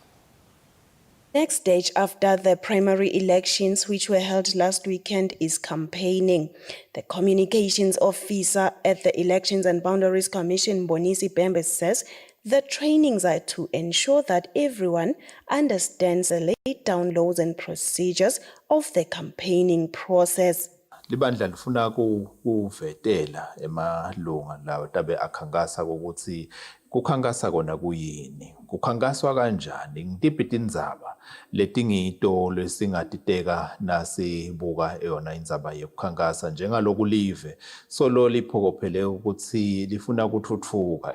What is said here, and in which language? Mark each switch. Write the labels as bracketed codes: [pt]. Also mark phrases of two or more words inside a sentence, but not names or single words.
[en] Next stage after the primary elections, which were held last weekend, is campaigning. The communications officer at the Elections and Boundaries Commission, Maidens Cut Reed, says the trainings are to ensure that everyone understands the laid down laws and procedures of the campaigning process. [ss] Libandla lifuna kuvetela emalunga lawo tabe akhankasa ukuthi kukhankasa kona kuyini, kukhankaswa kanjani, ngitiphi tindzaba letingito lesingatiteka nasibuka yona indzaba yekukhankasa njengaloku live solo liphokophele ukuthi lifuna kuthuthuka.